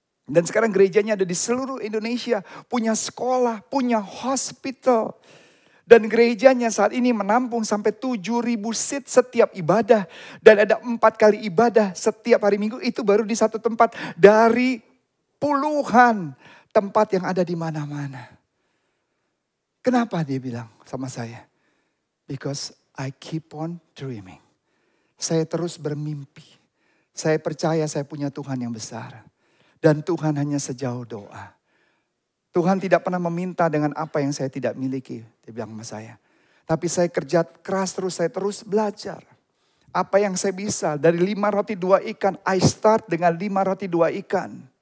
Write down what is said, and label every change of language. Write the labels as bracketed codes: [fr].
[id] Dan sekarang gerejanya ada di seluruh Indonesia, punya sekolah, punya hospital. Dan gerejanya saat ini menampung sampai 7.000 seat setiap ibadah. Dan ada 4 kali ibadah setiap hari Minggu. Itu baru di satu tempat dari puluhan tempat yang ada di mana-mana. Kenapa dia bilang sama saya? [en] Because I keep on dreaming. [id] Saya terus bermimpi. Saya percaya saya punya Tuhan yang besar. Dan Tuhan hanya sejauh doa. Tuhan tidak pernah meminta dengan apa yang saya tidak miliki. Dia bilang sama saya. Tapi saya kerja keras terus, saya terus belajar. Apa yang saya bisa. Dari 5 roti 2 ikan, [en] I start [id] dengan 5 roti 2 ikan.